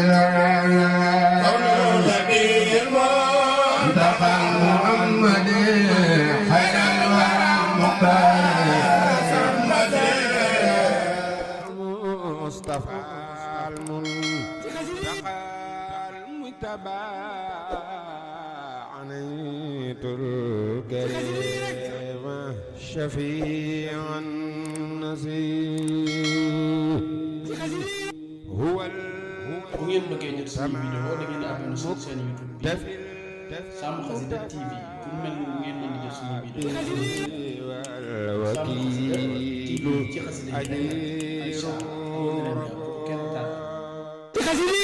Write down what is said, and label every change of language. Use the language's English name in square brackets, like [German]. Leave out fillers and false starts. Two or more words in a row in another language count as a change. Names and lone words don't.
[Arabic] محمد خير الورى المختار مصطفى المنتقى المتبع عنيت الكريم شفيع النسيم هو [Wolof] bu ngeen bëggee jot suñu vidéo da ngeen di abonné suñu chaîne YouTube bi Sam Xasida TV pour mel ni ngeen mën di jot suñu vidéo Sam Xasida TV ci xasida yi